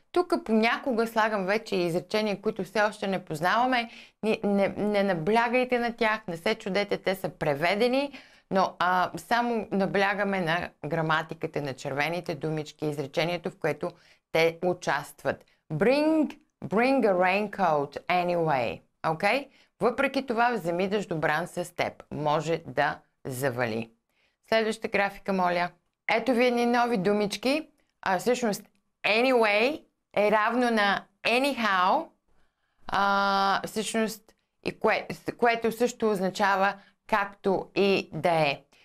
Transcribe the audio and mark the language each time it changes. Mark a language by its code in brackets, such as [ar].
[bg] тук понякога слагам вече изречения, които все още не познаваме. Не наблягайте на тях, не се чудете, те са преведени, но само наблягаме на граматиката, на червените думички, изречението, в което те участват. [en] Bring a raincoat anyway. Okay? [bg] Въпреки това, вземи дъждобран с теб. Може да завали. Следващата графика, моля. Ето ви едни нови думички. Всъщност, anyway е равно на anyhow. Всъщност, което също означава както и да е.